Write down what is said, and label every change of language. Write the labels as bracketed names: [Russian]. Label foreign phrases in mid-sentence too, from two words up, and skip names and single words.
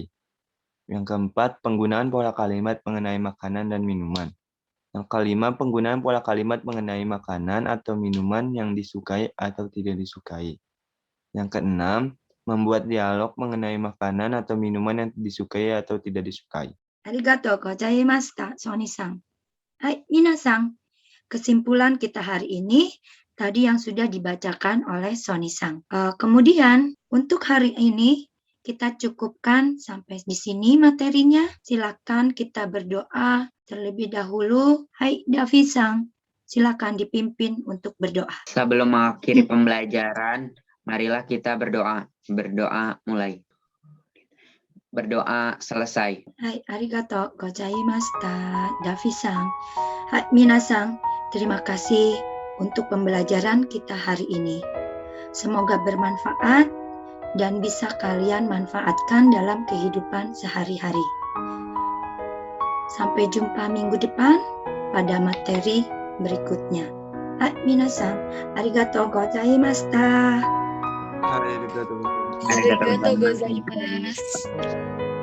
[Indonesian] Yang keempat, penggunaan pola kalimat mengenai makanan dan minuman. Yang kelima, penggunaan pola kalimat mengenai makanan atau minuman yang disukai atau tidak disukai. Yang keenam, membuat dialog mengenai makanan atau minuman yang disukai atau tidak disukai. [Japanese] ありがとうございました、ソニーさん。はい、皆さん. [Indonesian] Kesimpulan kita hari ini tadi yang sudah dibacakan oleh Sony-san. Kemudian untuk hari ini kita cukupkan sampai di sini materinya. Silakan kita berdoa Terlebih dahulu, hai Davi-san, silakan dipimpin untuk berdoa. Sebelum mengakhiri pembelajaran, marilah kita berdoa. Berdoa mulai. Berdoa selesai. [Japanese] はい, ありがとうございました、ダフィさん. はい、皆さん, [Indonesian] terima kasih untuk pembelajaran kita hari ini. Semoga bermanfaat dan bisa kalian manfaatkan dalam kehidupan sehari-hari. Sampai jumpa minggu depan pada materi berikutnya. [Japanese] はい, 皆さん、ありがとうございました. ありがとう. ありがとうございます.